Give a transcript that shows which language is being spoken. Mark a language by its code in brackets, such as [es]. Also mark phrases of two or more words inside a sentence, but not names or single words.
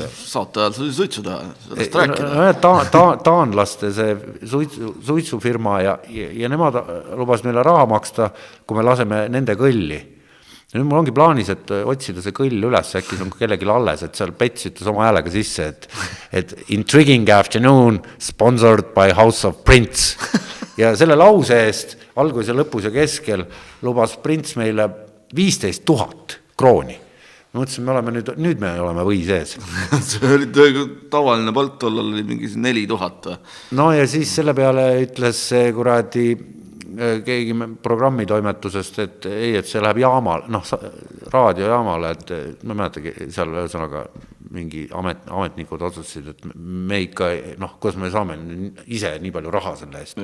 [et] Saate ajal see suitsu teha, sellest rääkida. Taanlaste see suitsufirma ja nemad lubas meile raha maksta, kui me laseme nende kõlli. Ja nüüd mul ongi plaanis, et otsida see kõll üles, äkki see on kellelgi alles, et seal Pets ütles oma häälega sisse, et [en] intriguing afternoon sponsored by House of Prince. [et] Ja selle lause eest, algus ja lõpus ja keskel, lubas Prince meile 15 000 krooni. Ma mõtlesin, nüüd me oleme või sees. See oli tavaline palk, tollal oli mingi 4000. No ja siis selle peale ütles see kuradi keegi programmitoimetusest, et see läheb jaamale, raadiojaamale, et ma mäletagi seal ühesõnaga mingi ametnikud otsustasid, et me ikka, kuidas me saame ise nii palju raha selle eest.